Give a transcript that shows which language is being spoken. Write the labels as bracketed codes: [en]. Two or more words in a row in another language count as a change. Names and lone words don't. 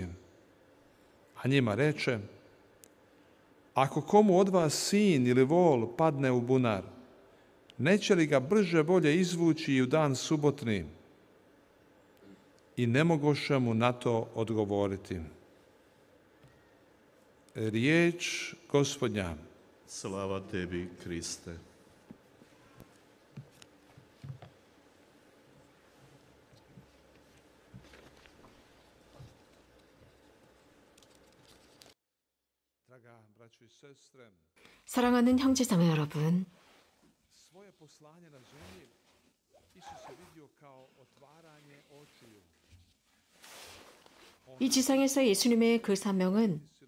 [hr] A njima reče: ako komu od vas sin ili vol padne u bunar, neće li ga brže bolje izvući i u dan subotni? I ne mogoše mu na to odgovoriti. Riječ Gospodnja. Slava tebi, Kriste. [ko] 사랑하는 형제자매 여러분, 이 지상에서 예수님의 그 사명은